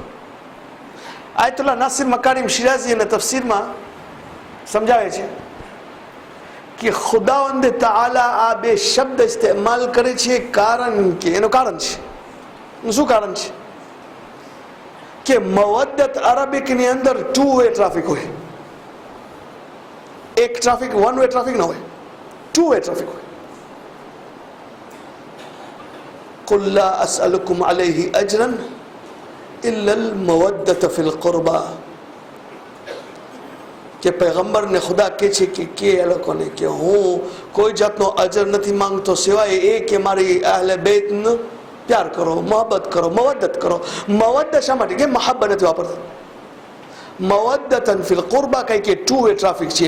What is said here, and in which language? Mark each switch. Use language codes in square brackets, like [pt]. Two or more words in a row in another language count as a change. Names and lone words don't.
[gu] આયતુલ્લાહ નાસિર મકારીમ શિરાઝી અને તફસીરમાં સમજાવે છે કે ખુદાવંદે તાઆલા આ બે શબ્દ ઇસ્તેમાલ કરે છે કારણ કે એનું કારણ છે. શું કારણ છે? કે મવદ્દત અરબિકની અંદર [en] 2-way traffic [gu] હોય. એક ટ્રાફિક [en] 1-way traffic [gu] ન હોય, [en] 2-way traffic [gu] હોય. [ar] قل لا أسألكم عليه أجرا إلا المودة في القربى, [gu] કે પૈગંબરને ખુદા કહે છે કે એ લોકોને કે હું કોઈ જાતનો અજર નથી માંગતો સિવાય એ કે મારી અહલે બેતનો પ્યાર કરો, મોહબ્બત કરો, મવદ્દત કરો. મવદ્દત શા માટે? કે મહાબ્બત નથી વાપરતા. [ar] مودةً في القربى [gu] કઈ કે [en] 2-way traffic [gu] છે.